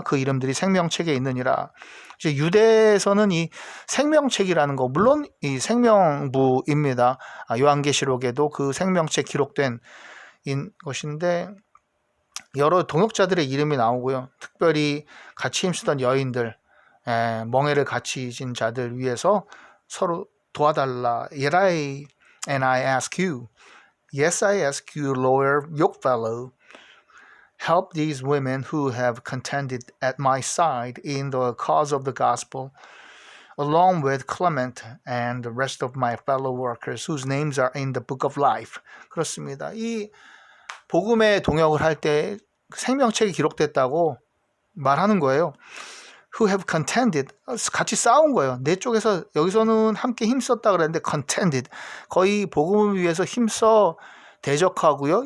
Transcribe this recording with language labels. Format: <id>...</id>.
<ko>그 이름들이 생명책에 있느니라. 이제 유대에서는 이 생명책이라는 거 물론 이 생명부입니다. 요한계시록에도 그 생명책 기록된 것인데 여러 동역자들의 이름이 나오고요. 특별히 같이 힘쓰던 여인들, 멍에를 같이 진 자들 위해서 서로 도와달라.</ko> <en>And I ask you, yes, I ask you, lawyer, yokefellow, help these women who have contended at my side in the cause of the gospel, along with Clement and the rest of my fellow workers, whose names are in the book of life.</en> <ko>그렇습니다. 이 복음의 동역을 할 때 생명책이 기록됐다고 말하는 거예요.</ko> <en>Who have contended,</en> <ko>같이 싸운 거예요. 내 쪽에서 여기서는 함께 힘썼다 그랬는데 contended, 거의 복음을 위해서 힘써 대적하고요.</ko>